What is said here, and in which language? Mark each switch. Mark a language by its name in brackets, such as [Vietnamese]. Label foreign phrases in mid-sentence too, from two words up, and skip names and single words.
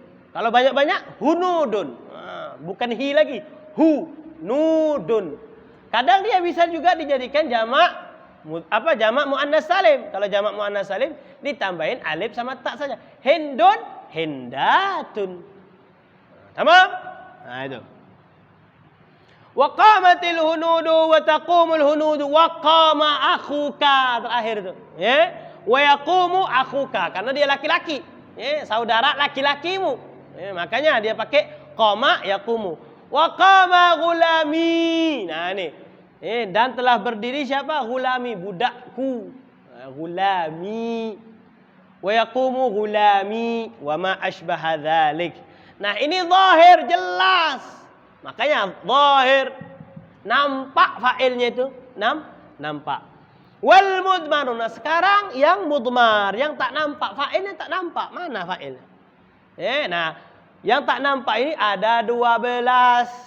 [Indonesian] Kalau banyak-banyak hunudun. Nah, bukan hi lagi, hunudun. Kadang dia bisa juga dijadikan jamak jamak muannas salim. Kalau jamak muannas salim ditambahin alif sama ta saja. Hindun, hindatun. Tamam? Nah, itu. [Arabic] وقامت الهنود وتقوم الهنود وقام أخوك, [Indonesian] terakhir itu. [Arabic] ويقوم أخوك, [Indonesian] karena dia laki-laki. Saudara laki-lakimu. Makanya dia pakai [Arabic] قام يقوم. وقام غلامي. [Indonesian] Nah ini. Dan telah berdiri siapa? Ghulami, budakku. Ghulami. [Arabic] ويقوم غلامي وما أشبه ذلك. [Indonesian] Nah, ini zahir jelas. Makanya zahir nampak fa'ilnya itu, nampak. [Arabic] والمضمرون. [Indonesian] Nah, sekarang yang mudmar, yang tak nampak, fa'ilnya tak nampak. Mana fa'ilnya? Nah, yang tak nampak ini ada 12.